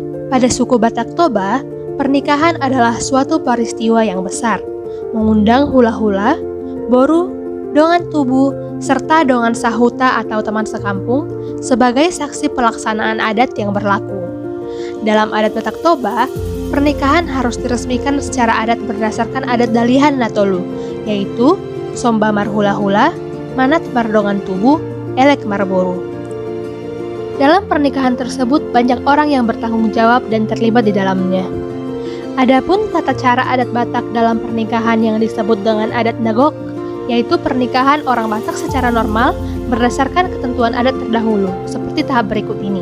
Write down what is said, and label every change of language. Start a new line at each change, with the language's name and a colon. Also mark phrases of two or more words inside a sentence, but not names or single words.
Indonesian: Pada suku Batak Toba, pernikahan adalah suatu peristiwa yang besar, mengundang hula-hula, boru,
Batak Toba: dongan tubuh,
Indonesian: serta
Batak Toba: dongan sahuta
Indonesian: atau teman sekampung sebagai saksi pelaksanaan adat yang berlaku. Dalam adat Batak Toba, pernikahan harus diresmikan secara adat berdasarkan adat Dalihan Natolu, yaitu
Batak Toba: Somba Marhula-hula, Manat Mardongan Tubuh, Elek Marboru.
Indonesian: Dalam pernikahan tersebut, banyak orang yang bertanggung jawab dan terlibat di dalamnya. Adapun tata cara adat Batak dalam pernikahan yang disebut dengan adat Nagok, yaitu pernikahan orang Batak secara normal berdasarkan ketentuan adat terdahulu, seperti tahap berikut ini.